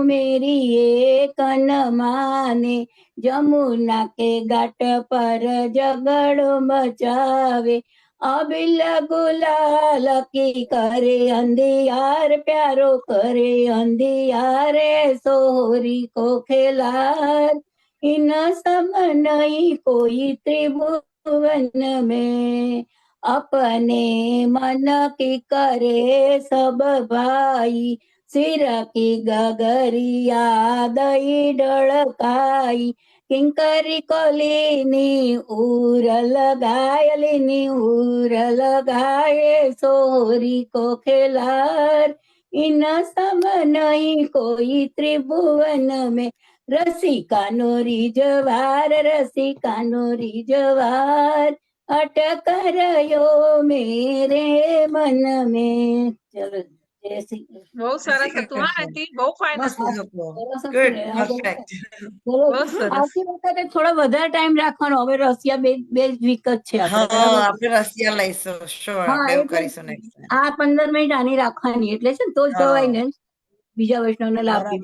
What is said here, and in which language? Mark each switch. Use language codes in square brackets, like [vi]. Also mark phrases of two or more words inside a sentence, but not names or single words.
[bra] मेरी एक न माने जमुना के घाट पर झगड़ो मचावे अबिल गुलाल की करे अंधियार प्यारो करे अंधियार सोहरी को खिलार इन सम नहीं कोई त्रिभुवन में अपने मन की करे सब भाई सिर की गगरिया दई डळकाई किंकरी कोलीनी उर लगाए सोरी को खेलार इन सम नहीं कोई त्रिभुवन में रसिका नोरी जवार अटक रयो मेरे मन में चलो जय श्री कृष्ण [gu] બહુ જય સરસ શ્રી હતું હા કૃષ્ણ. આંટી બહુ ફાઇન મસ્ત હતું હતું. સરસ હતું ગુડ, ને? હા, બહુ પરફેક્ટ. ચલો બહુ સરસ આવતી વખતે થોડો વધારે ટાઈમ રાખવાનો હવે રશિયા બે જ વીક જ છે આપણે હા, બરાબર આપણે રશિયા લઈશું. શ્યોર, હા આપણે એવું એટલે કરીશું [en] next time. [gu] આ 15 મિનિટ આની રાખવાની એટલે છે ને તો જ જવાય ને બીજા વૈષ્ણવને લાભ બી